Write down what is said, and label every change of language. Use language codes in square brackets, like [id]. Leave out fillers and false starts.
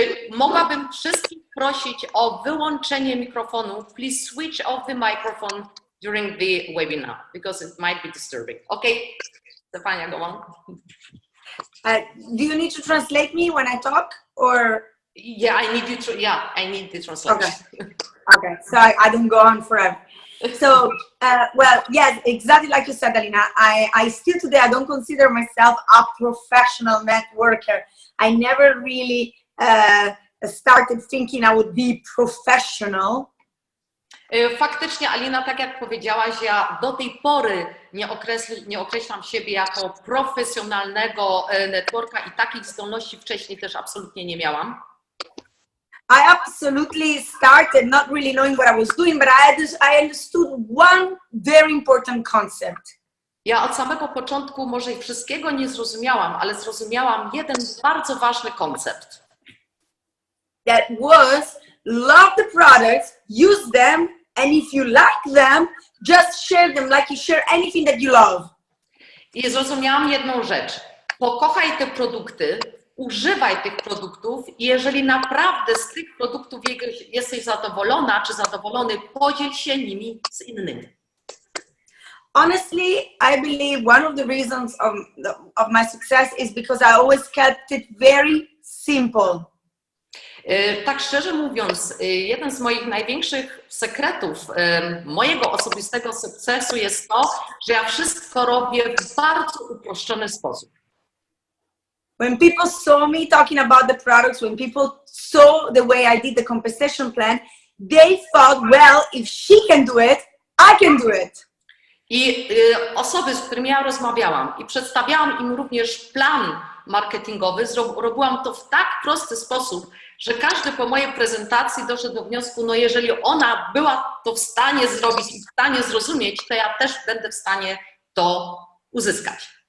[pl] Mogłabym wszystkich prosić o wyłączenie mikrofonu. [en] Please switch off the microphone during the webinar because it might be disturbing. Okay, Stefania, go on. Do you need to translate me when I talk, or? Yeah, I need the translation. Okay, so I don't go on forever. So, well, yes, exactly like you said, Alina, I still today, I don't consider myself a professional networker. I never really started thinking I would be professional. [pl] Faktycznie, Alina, tak jak powiedziałaś, ja do tej pory nie określam siebie jako profesjonalnego networka i takich zdolności wcześniej też absolutnie nie miałam. [en] I absolutely started not really knowing what I was doing, but I understood one very important concept. [pl] Ja od samego początku może i wszystkiego nie zrozumiałam, ale zrozumiałam jeden bardzo ważny koncept. [en] That was love the products, use them, and if you like them, just share them like you share anything that you love. [pl] I zrozumiałam jedną rzecz. Pokochaj te produkty, używaj tych produktów i jeżeli naprawdę z tych produktów jesteś zadowolona czy zadowolony, podziel się nimi z innymi. [en] Honestly, I believe one of the reasons of my success is because I always kept it very simple. [pl] Tak szczerze mówiąc, jeden z moich największych sekretów mojego osobistego sukcesu jest to, że ja wszystko robię w bardzo uproszczony sposób. [en] When people saw me talking about the products, when people saw the way I did the compensation plan, they thought, well, if she can do it, I can do it. [pl] I osoby, z którymi ja rozmawiałam i przedstawiałam im również plan marketingowy, robiłam to w tak prosty sposób, że każdy po mojej prezentacji doszedł do wniosku, no jeżeli ona była to w stanie zrobić i w stanie zrozumieć, to ja też będę w stanie to uzyskać.